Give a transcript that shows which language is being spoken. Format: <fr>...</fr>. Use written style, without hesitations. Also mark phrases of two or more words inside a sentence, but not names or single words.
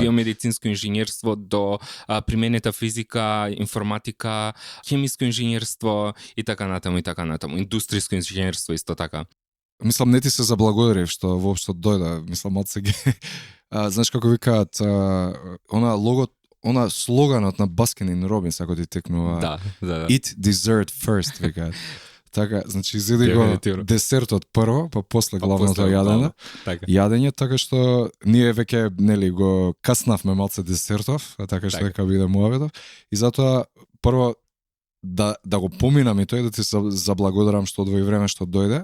<mk>биомедицинско инженерство до применета физика, информатика, хемиско инженерство и така натаму, индустријско инженерство исто така. Мислам, не ти се заблагодарив што воопшто дојда, мислам, од сега. Знаеш како викаат, она слоганот на Баскин Робинс, ако ти текнува, Да.</mk> <en>Eat dessert first,</en> <mk>викаат. Така, значи, изеди го Дефинитивно. десертот прво, па после главното после јадење. Така. Јадење, така што ние веќе, нели, го каснавме малце десертов, така што Така. дека биде муаветов. И затоа, прво, да го поминам и тој, да ти заблагодарам што одвои време што дојде.</mk>